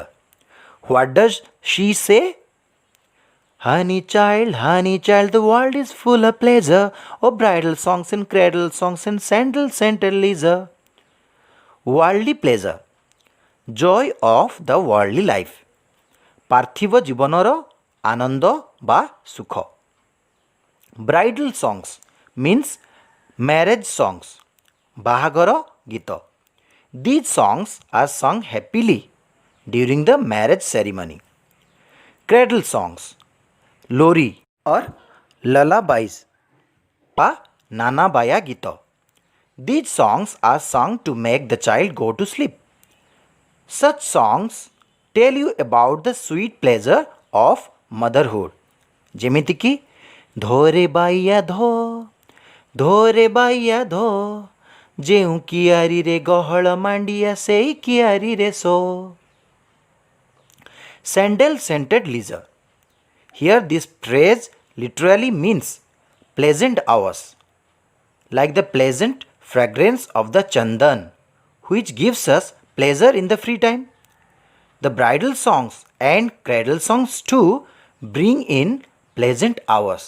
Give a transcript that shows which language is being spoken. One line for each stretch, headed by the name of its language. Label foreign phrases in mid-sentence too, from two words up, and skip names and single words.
English: What does she say? Honey child, the world is full of pleasure. Oh, bridal songs and cradle songs and sandal scented leisure. Worldly pleasure. Joy of the worldly life.
Odia: ପାର୍ଥିବ ଜୀବନର ଆନନ୍ଦ ବା ସୁଖ.
English: Bridal songs means marriage songs.
Odia: ବାହାଘର ଗୀତ.
English: These songs are sung happily during the marriage ceremony. Cradle songs. Lori or lullabies
Odia: ବା ନାନାବାୟା ଗୀତ.
English: These songs are sung to make the child go to sleep. Such songs tell you about the sweet pleasure of motherhood.
Odia: ଯେମିତିକି ଧୋରେ ବାଇୟା ଧୋ ଯେଉଁ କିଆରିରେ ଗହଳ ମାଣ୍ଡିଆ ସେଇ କିଆରିରେ ଶୋ.
English: Sandal scented leisure. Here this phrase literally means pleasant hours, like the pleasant fragrance of the chandan, which gives us pleasure in the free time. The bridal songs and cradle songs too bring in pleasant hours.